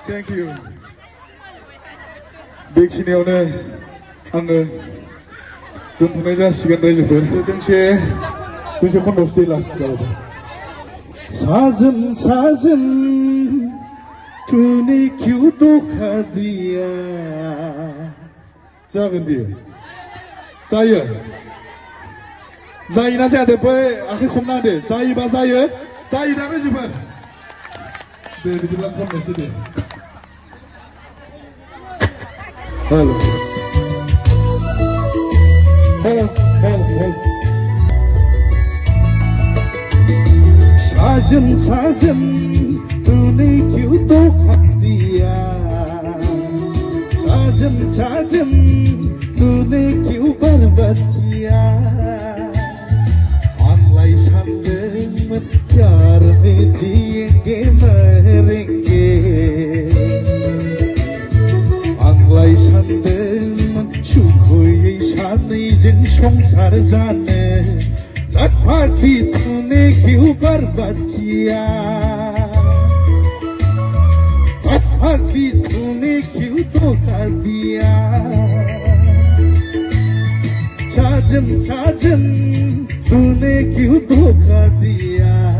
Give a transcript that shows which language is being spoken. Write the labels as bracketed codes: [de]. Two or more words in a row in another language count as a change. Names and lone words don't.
[brx] बेखिनियावनो आङो दोनथ'नाय जासिगोन रायजोफोर दोंसे खन्द'सो दै लासिगोन [hi] साजन साजन तूने क्यों धोखा दिया [brx] जागोन बियो जायो जायोना जाया दे बै आखाइ खमना होदो जायोबा जायो जायोना रायजोफोर दे बिदिब्ला खननोसै दे [hi] हेल' साजन साजन तूने क्यों धोखा दिया साजन साजन तूने क्यों बर्बाद किया [brx] आंलाय सानदोंमोन [hi] प्यार में जिएंगे मरेंगे [brx] आंलाय सानदोंमोन सुखुयै सानैजों संसार जानो [hi] भागी तूने क्यों बर्बाद किया भागी तूने क्यों धोखा दिया साजन साजन तूने क्यों धोखा दिया